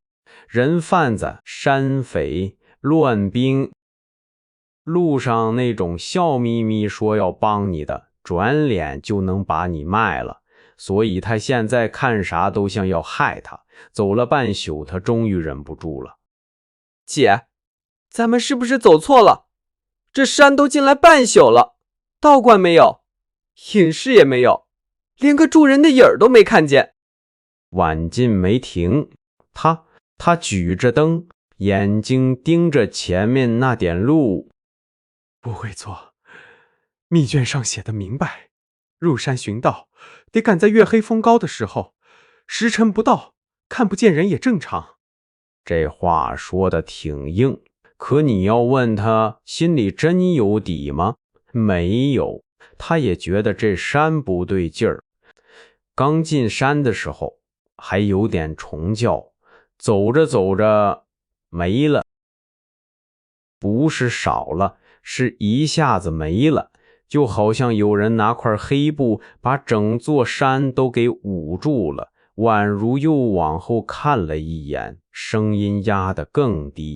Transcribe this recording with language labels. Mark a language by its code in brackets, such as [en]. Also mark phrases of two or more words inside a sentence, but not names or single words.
[zh] 人贩子、山匪、亂兵，路上那種笑眯眯說要幫你的，轉臉就能把你賣了。所以他現在看啥都像要害他。走了半宿，他終於忍不住了。姐，咱們是不是走錯了？這山都進來半宿了，道觀沒有，隱士也沒有，連個住人的影兒都沒看見。婉進沒停，他舉着燈，眼睛盯着前面那點路。不會錯，密卷上寫的明白，入山尋道得趕在月黑風高的時候，時辰不到， 看不見人也正常。這話說得挺硬，可你要問他心裡真有底嗎？沒有，他也覺得這山不對勁兒。剛進山的時候還有點蟲叫，走着走着沒了。不是少了，是一下子沒了，就好像有人拿塊黑布把整座山都給捂住了。宛如又往後看了一眼，聲音壓得更低。